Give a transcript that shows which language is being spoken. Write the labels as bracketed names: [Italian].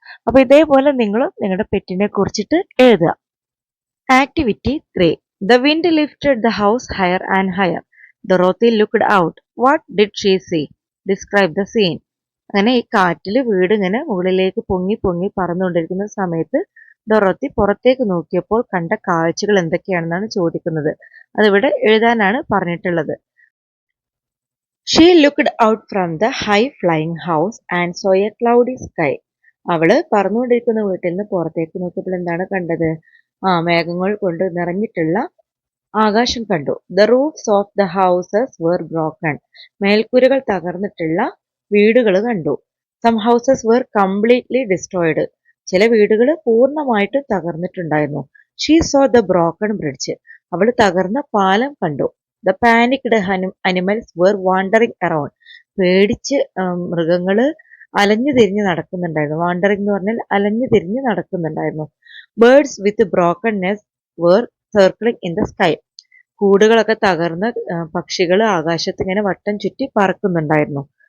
[Malayalam] അപ്പൊ ഇതേപോലെ നിങ്ങളും നിങ്ങളുടെ പെറ്റിനെ കുറിച്ചിട്ട് എഴുതുക. [English] Activity 3, the wind lifted the house higher and higher. Dorothy looked out. What did she see? Describe the scene. [Malayalam] അങ്ങനെ ഈ കാറ്റിൽ വീട് ഇങ്ങനെ മുകളിലേക്ക് പൊങ്ങി പൊങ്ങി പറന്നുകൊണ്ടിരിക്കുന്ന സമയത്ത് ഡൊറോത്തി പുറത്തേക്ക് നോക്കിയപ്പോൾ കണ്ട കാഴ്ചകൾ എന്തൊക്കെയാണെന്നാണ് ചോദിക്കുന്നത്. അതിവിടെ എഴുതാനാണ് പറഞ്ഞിട്ടുള്ളത്. [English] She looked out from the high flying house and saw a cloudy sky. [Malayalam] അവള് പറന്നുകൊണ്ടിരിക്കുന്ന വീട്ടിൽ നിന്ന് പുറത്തേക്ക് നോക്കിയപ്പോൾ എന്താണ് കണ്ടത്? മേഘങ്ങൾ കൊണ്ട് നിറഞ്ഞിട്ടുള്ള ആകാശം കണ്ടു. [English] The roofs of the houses were broken. [Malayalam] മേൽക്കൂരകൾ തകർന്നിട്ടുള്ള വീടുകൾ കണ്ടു. [English] Some houses were completely destroyed. [Malayalam] ചില വീടുകൾ പൂർണ്ണമായിട്ടും തകർന്നിട്ടുണ്ടായിരുന്നു. [English] She saw the broken bridge. [Malayalam] അവൾ തകർന്ന പാലം കണ്ടു. [English] The panicked animals were wandering around. [Malayalam] പേടിച്ച് മൃഗങ്ങള് അലഞ്ഞു തിരിഞ്ഞ് നടക്കുന്നുണ്ടായിരുന്നു. വാണ്ടറിംഗ് എന്ന് പറഞ്ഞാൽ അലഞ്ഞു തിരിഞ്ഞ് നടക്കുന്നുണ്ടായിരുന്നു. [English] Birds with broken nest were circling in the sky. [Malayalam] കൂടുകളൊക്കെ തകർന്ന് പക്ഷികൾ ആകാശത്ത് ഇങ്ങനെ വട്ടം ചുറ്റി പറക്കുന്നുണ്ടായിരുന്നു.